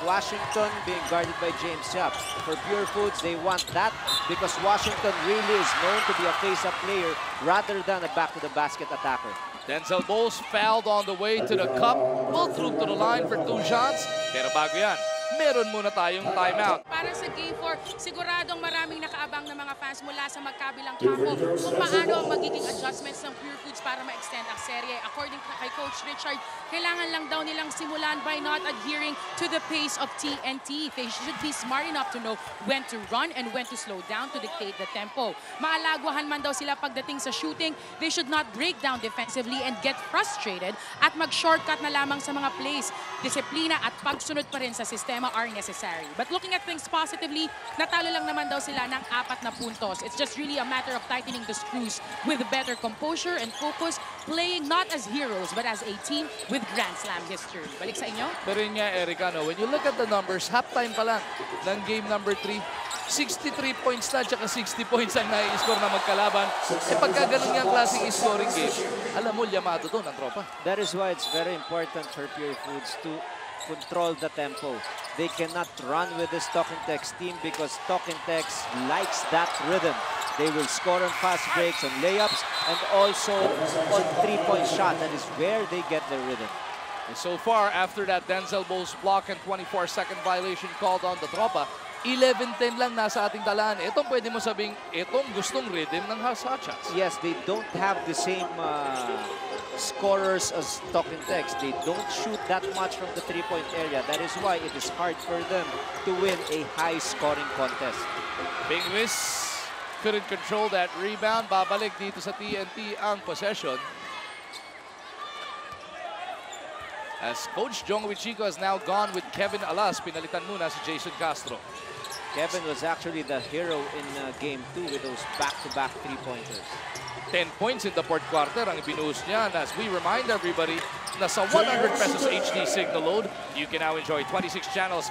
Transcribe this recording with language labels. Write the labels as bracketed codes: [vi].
[en] Washington being guarded by James Yap. For Purefoods, they want that because Washington really is known to be a face-up player rather than a back-to-the-basket attacker. Denzel Bowles fouled on the way to the cup. Pulled through to the line for 2 shots. [tl] Pero bago yan, meron muna tayong timeout. Para sa Game 4, siguradong maraming nakaabang na mga fans mula sa magkabilang kampo kung paano ang magiging adjustments ng Purefoods para ma-extend ang serye. [en] According kay Coach Richard, [tl] kailangan lang daw nilang simulan [en] by not adhering to the pace of TNT. They should be smart enough to know when to run and when to slow down to dictate the tempo. [tl] Maalagwahan man daw sila pagdating sa shooting, [en] they should not break down defensively and get frustrated [tl] at mag-shortcut na lamang sa mga plays. Disiplina at pagsunod pa rin sa sistema [en] are necessary. But looking at things positively, [tl] natalo lang naman daw sila ng 4 na puntos. [en] It's just really a matter of tightening the screws with better composure and focus, playing not as heroes but as a team with Grand Slam history. [tl] Balik sa inyo. Pero yun nga, Erica, no, [en] when you look at the numbers, [tl] halftime pa lang ng game number 3, 63 points na, tsaka 60 points ang nai-score na magkalaban. E pagka ganun nga ang klaseng scoring game, alam mo, yamado to ng tropa. [en] That is why it's very important for Purefoods to control the tempo. They cannot run with this Talking Tex team because Talking Tex likes that rhythm. They will score on fast breaks and layups and also on 3-point shot. That is where they get their rhythm. And so far, after that Denzel Bowles block and 24-second violation called on the tropa, 11-10 [tl] lang nasa ating talaan. Itong pwede mo sabing, itong gustong rhythm ng hot shots. [en] Yes, they don't have the same scorers as Talking Tex. They don't shoot that much from the 3-point area. That is why it is hard for them to win a high-scoring contest. Big miss. Couldn't control that rebound. [tl] Babalik dito sa TNT ang possession. [en] As Coach Jong Wichico has now gone with Kevin Alas, [tl] pinalitan muna si Jason Castro. [en] Kevin was actually the hero in Game 2 with those back-to-back 3-pointers. 10 points in the fourth quarter [tl] ang binuhos niya. [en] And as we remind everybody na sa 100 pesos HD signal load, you can now enjoy 26 channels.